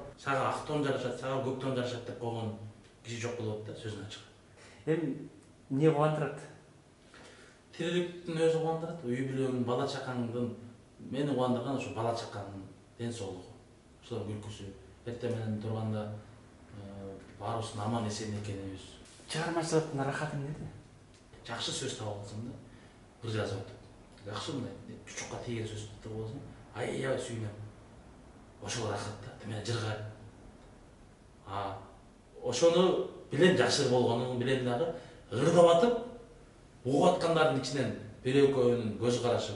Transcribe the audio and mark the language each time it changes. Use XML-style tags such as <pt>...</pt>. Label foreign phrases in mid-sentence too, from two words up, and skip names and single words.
<kk>Саға ақ тон жарашады, саға көк тон жарашады деп қойған кіші жоқ болады да, сөзін ашық. Не қуандырады? Тіріліктің өзі қуандырады. Үй бүлеңнің, бала шақаңның, мені қуандырған ошо бала шақаңның денсаулығы. Ошолар күлкісі. Ертеменен тұрғанда барыбыздын аман есен экенибиз.</kk> <ky>Чыгармачылыктын рахаты эмнеде? Жакшы сөз таап алсаң да, ыр жазып атат. Жакшы мындай чучукка тийген сөз таап алсаң, аябай сүйүнөм. Ошол рахат да, мен жыргайм. Ошону билем, жакшы болгонун билем дагы, ырдап атып, угуп аткандардын ичинен бир-экөөнүн көз карашы.</ky>